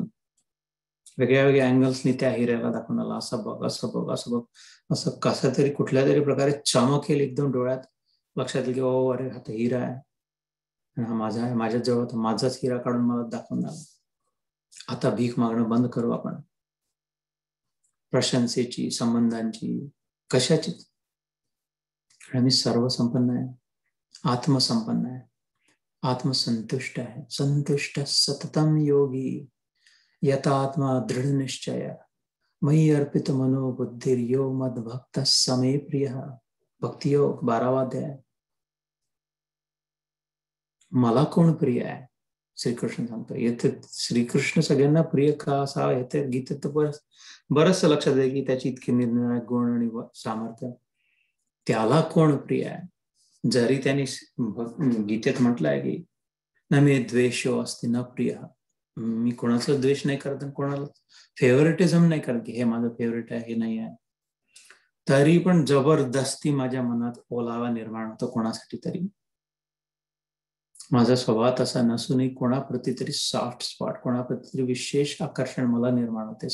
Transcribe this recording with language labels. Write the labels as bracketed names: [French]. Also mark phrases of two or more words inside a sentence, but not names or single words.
[Marathi] वेगळ्या वेगळ्या अँगल्सनी त्या हिऱ्याला दाखवून आला, असं बघ, असं बघ, असं बघ, असं कसं तरी कुठल्या तरी प्रकारे चमकेल एकदम डोळ्यात, लक्षात येईल की ओ अरे हा तर हिरा आहे, हा माझा आहे, माझ्या जवळ होता, माझाच हिरा काढून मला दाखवून आला. आता भीक मागणं बंद करू आपण, प्रशंसेची, संबंधांची, कशाची. मी सर्वसंपन्न आहे, आत्मसंपन्न आहे, आत्मसंतुष्ट आहे. [Sanskrit] संतुष्ट सततम योगी यतात्मा दृढ़ निश्चय मयि अर्पित मनो बुद्धिर यो मद भक्त समे प्रिय. [Hindi] भक्ति योग 12वां अध्याय. [Marathi] मला कोण प्रिय आहे? श्रीकृष्ण सांगतो. येथे श्रीकृष्ण सगळ्यांना प्रिय का असावा येथे गीतेत बरंच लक्षात आहे की त्याची इतकी निर्णय गुण आणि सामर्थ्य. त्याला कोण प्रिय आहे? जरी त्यांनी गीतेत म्हटलं आहे की [Sanskrit] न मे द्वेषो अस्ति न प्रिय, [Marathi] मी कोणाचा द्वेष नाही करत, कोणाला फेवरेटिझम नाही करत की हे माझं फेवरेट आहे, हे नाही आहे, तरी पण जबरदस्ती माझ्या मनात ओलावा निर्माण होतो कोणासाठी तरी. माझा स्वभाव तसा नसूनही कोणाप्रती तरी [English] soft spot, [Marathi] कोणाप्रती तरी विशेष आकर्षण मला निर्माण होते.